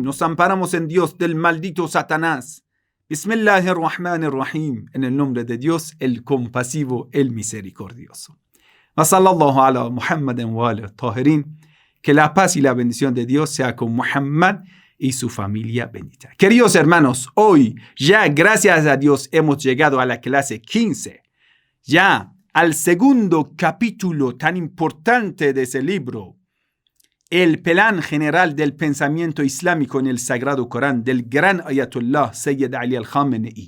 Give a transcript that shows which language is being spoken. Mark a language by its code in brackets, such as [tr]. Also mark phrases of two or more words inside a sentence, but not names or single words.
[es] Nos amparamos en Dios del maldito Satanás. [ar] بسم الله الرحمن الرحيم. [es] En el nombre de Dios, el compasivo, el misericordioso. [ar] وصلى الله على محمد وعلى طاهرين. [es] Que la paz y la bendición de Dios sea con Muhammad y su familia bendita. Queridos hermanos, hoy ya gracias a Dios hemos llegado a la clase 15. Ya al segundo capítulo tan importante de ese libro. El plan general del pensamiento islámico en el Sagrado Corán del gran Ayatollah Sayyid Ali al-Khamenei.